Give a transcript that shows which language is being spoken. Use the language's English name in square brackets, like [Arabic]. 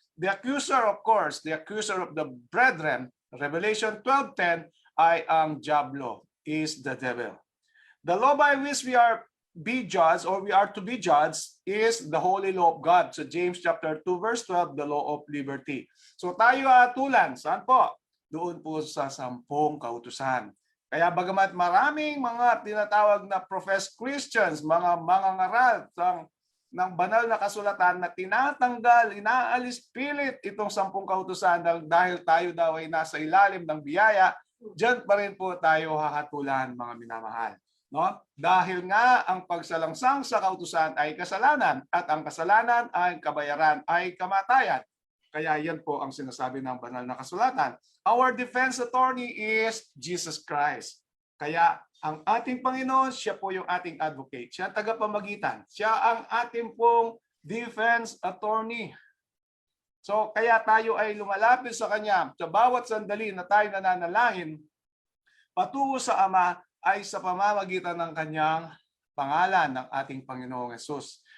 [English] The accuser, of course, the accuser of the brethren, Revelation 12:10, [Filipino] ay ang diablo, [English] is the devil. The law by which we are be judged, or we are to be judged, is the holy law of God. So James chapter 2 verse 12, the law of liberty. [Filipino] So tayo atulan, saan po? Doon po sa 10 kautusan. Kaya bagamat maraming mga tinatawag na professed Christians, mga mangangaral ng banal na kasulatan na tinatanggal, inaalis pilit itong 10 kautusan dahil tayo daw ay nasa ilalim ng biyaya, diyan pa rin po tayo hahatulan, mga minamahal. No? Dahil nga ang pagsalangsang sa kautusan ay kasalanan at ang kasalanan ay kabayaran ay kamatayan. Kaya yan po ang sinasabi ng banal na kasulatan. [English] Our defense attorney is Jesus Christ. [Filipino] Kaya ang ating Panginoon, siya po yung ating advocate. Siya ang tagapamagitan. Siya ang ating pong defense attorney. So kaya tayo ay lumalapit sa Kanya sa bawat sandali na tayo nananalangin patungo sa Ama ay sa pamamagitan ng Kanyang pangalan ng ating Panginoong Hesus.